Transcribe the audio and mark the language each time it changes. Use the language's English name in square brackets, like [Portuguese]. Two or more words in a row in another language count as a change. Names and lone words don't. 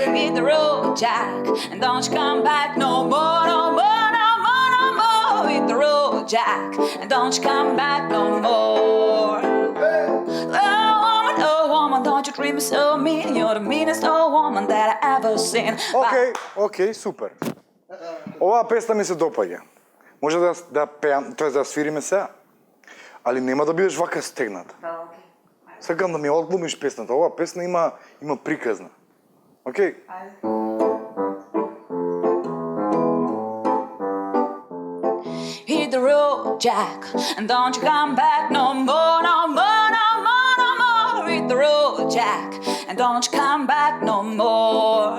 [English] Hit the road, Jack. And don't you come back no more, no more, no more, no more. Hit the road, Jack. And don't you come back no more. Oh woman, don't you treat me so mean. You're the meanest old woman that I ever seen. [Macedonian] Окей, супер. Оваа песна ми се допаѓа. Може да пеам, тоа да свириме сега. Али нема да бидеш вака стегната. Да, окей. Сакам да ми одглумиш песната. Оваа песна има приказна. Окей? [English] Hit the road, Jack, and don't you come back no more, no more, no more, no more. Hit the road, Jack, and don't you come back no more.